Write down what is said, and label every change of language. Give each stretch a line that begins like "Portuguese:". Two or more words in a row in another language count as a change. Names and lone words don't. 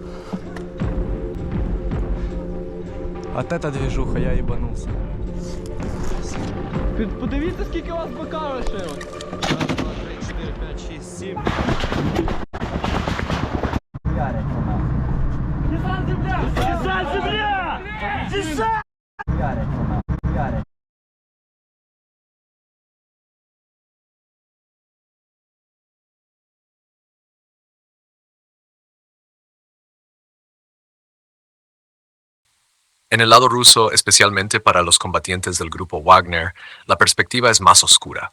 Russian: От эта движуха,
Ukrainian: я їбанувся. Подивіться, скільки у вас БК лишилось. 1, 2, 3, 4, 5, 6, 7. Десант земля! Десант земля! Десант!
Spanish: En el lado ruso, especialmente para los combatientes del grupo Wagner, la perspectiva es más oscura.